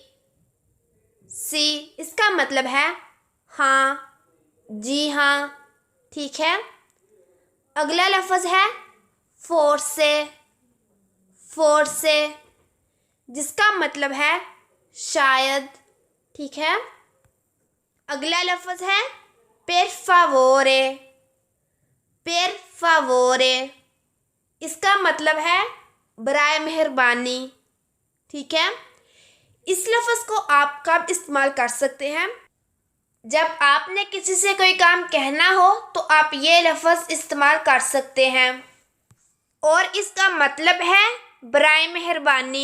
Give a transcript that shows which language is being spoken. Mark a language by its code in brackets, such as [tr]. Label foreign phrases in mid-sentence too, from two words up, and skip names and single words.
[ur] سی اس کا مطلب ہے ہاں، جی ہاں، ٹھیک ہے. اگلا لفظ ہے فورسے. فورسے جس کا مطلب ہے شاید، ٹھیک ہے. اگلا لفظ ہے [it] per favore। per favore [ur] اس کا مطلب ہے برائے مہربانی، ٹھیک ہے. اس لفظ کو آپ کب استعمال کر سکتے ہیں? جب آپ نے کسی سے کوئی کام کہنا ہو تو آپ یہ لفظ استعمال کر سکتے ہیں اور اس کا مطلب ہے برائے مہربانی.